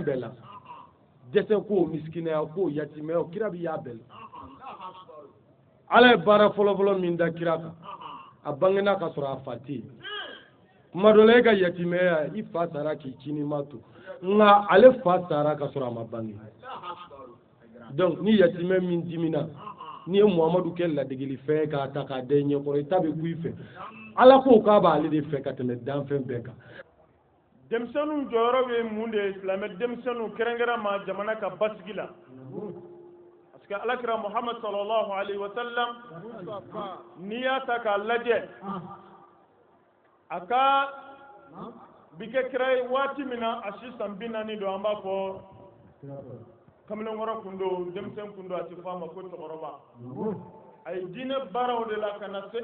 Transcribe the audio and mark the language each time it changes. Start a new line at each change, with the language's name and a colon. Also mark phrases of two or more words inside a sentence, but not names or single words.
Bambara: bɛɛ la dɛsɛ ko misikinɛya ko yatimɛya kira b'i y'a bɛɛ la ala ye baara fɔlɔfɔlɔ min da kira kan a bangena ka sɔrɔ a fa tɛ yen tuma dɔ la e ka yatimɛya i fa sara k'i cini ma to nka ale fa sara ka sɔrɔ a ma bange donc ni yatimɛ min dimina ni ye muhamadu kɛ ladigili fɛn k'a ta k'a da i ɲɛkɔrɔ i ta bɛ ku i fɛ ala ko k'a b'ale de fɛ ka tɛmɛ danfɛn bɛɛ kan. denmisɛnninw jɔyɔrɔ bɛ mun de ye silamɛ denmisɛnninw kɛrɛnkɛrɛnma jamana ka basigi la parce que alakira muhammad
Arabic: صلى الله عليه وسلم
Bambara: n'i y'a ta k'a lajɛ a ka bi kɛ kira ye waati min na a si san 40 don an b'a fɔ kamalenkɔrɔ kun don denmisɛn kun don a tɛ fɔ a ma ko cɛkɔrɔba a ye diinɛ baaraw de la ka na se